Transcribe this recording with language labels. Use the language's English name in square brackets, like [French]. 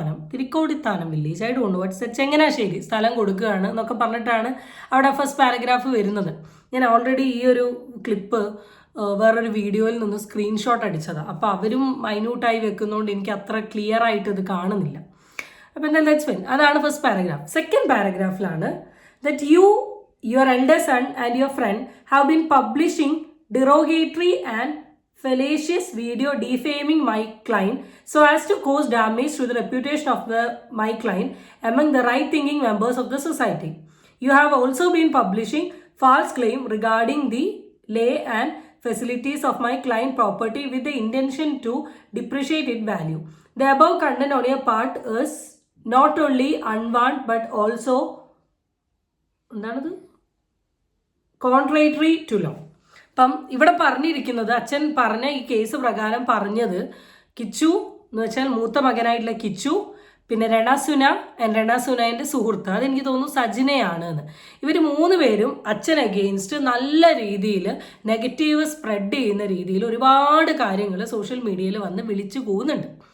[Malayalam] തിരിക്കോടിത്താനം village ആയിട്ട് കൊണ്ടുപോയി ചങ്ങനാശ്ശേരി സ്ഥലം കൊടുക്കുകയാണ് എന്നൊക്കെ പറഞ്ഞിട്ടാണ് അവിടെ ഫസ്റ്റ് പാരഗ്രാഫ് വരുന്നത്. ഞാൻ ഓൾറെഡി ഈ ഒരു ക്ലിപ്പ് വേറൊരു വീഡിയോയിൽ നിന്ന് സ്ക്രീൻഷോട്ട് അടിച്ചതാണ്. അപ്പോൾ അവരും മൈന്യൂട്ടായി വെക്കുന്നതുകൊണ്ട് എനിക്ക് അത്ര ക്ലിയർ ആയിട്ട് ഇത് കാണുന്നില്ല. അപ്പോൾ എന്തായാലും ലെറ്റ്സ് ഫൈൻ. അതാണ് first paragraph. Second പാരഗ്രാഫിലാണ് [English] That your elder son and your friend have been publishing derogatory and fallacious video defaming my client so as to cause damage to the reputation of my client among the right-thinking members of the society. You have also been publishing false claim regarding the lay and facilities of my client property with the intention to depreciate its value. The above content on your part is not only unwarranted but also contrary to law. [Malayalam] അപ്പം ഇവിടെ പറഞ്ഞിരിക്കുന്നത് അച്ഛൻ പറഞ്ഞ ഈ case പ്രകാരം പറഞ്ഞത് കിച്ചു എന്ന് വെച്ചാൽ മൂത്ത മകനായിട്ടുള്ള കിച്ചു, പിന്നെ രണാസുനൻ്റെ സുഹൃത്ത്, അതെനിക്ക് തോന്നുന്നു സജിനയാണ് എന്ന്. ഇവർ 3 പേരും അച്ഛൻ അഗെയിൻസ്റ്റ് നല്ല രീതിയിൽ നെഗറ്റീവ് സ്പ്രെഡ് ചെയ്യുന്ന രീതിയിൽ ഒരുപാട് കാര്യങ്ങൾ സോഷ്യൽ മീഡിയയിൽ വന്ന് വിളിച്ചു പോകുന്നുണ്ട്.